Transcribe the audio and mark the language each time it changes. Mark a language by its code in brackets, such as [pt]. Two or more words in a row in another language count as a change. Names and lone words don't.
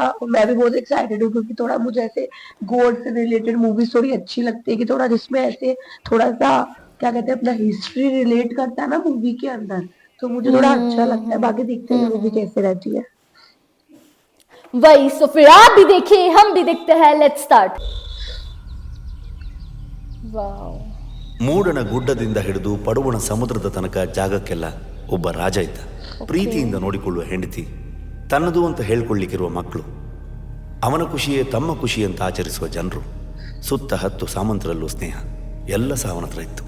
[hi] और मैं भी बहुत एक्साइटेड हूँ क्योंकि थोड़ा मुझे ऐसे गॉड से [en] related movies [hi] थोड़ी अच्छी लगती है कि थोड़ा जिसमें ऐसे थोड़ा सा क्या कहते हैं अपना हिस्ट्री रिलेट करता है ना मूवी के अंदर, तो मुझे थोड़ा अच्छा लगता है। बाकी देखते हैं मूवी कैसे रहती है। वही, सो फिर आप भी देखिए, हम भी देखते हैं। [en] let's start. वाओ। [kn] ಮೂಡಣ ಗುಡ್ಡದಿಂದ ಹಿಡಿದು ಪಡುವಣ ಸಮುದ್ರದ ತನಕ ಜಾಗಕ್ಕೆಲ್ಲ ಒಬ್ಬ ರಾಜ ಇದ್ದ. ಪ್ರೀತಿಯಿಂದ ನೋಡಿಕೊಳ್ಳುವ ಹೆಂಡತಿ, ತನ್ನದು ಅಂತ ಹೇಳ್ಕೊಳ್ಳಿಕ್ಕಿರುವ ಮಕ್ಕಳು, ಅವನ ಖುಷಿಯೇ ತಮ್ಮ ಖುಷಿ ಅಂತ ಆಚರಿಸುವ ಜನರು, ಸುತ್ತ 10 ಸಾಮಂತರಲ್ಲೂ ಸ್ನೇಹ, ಎಲ್ಲ ಸಹ ಅವನ ಹತ್ರ ಇತ್ತು.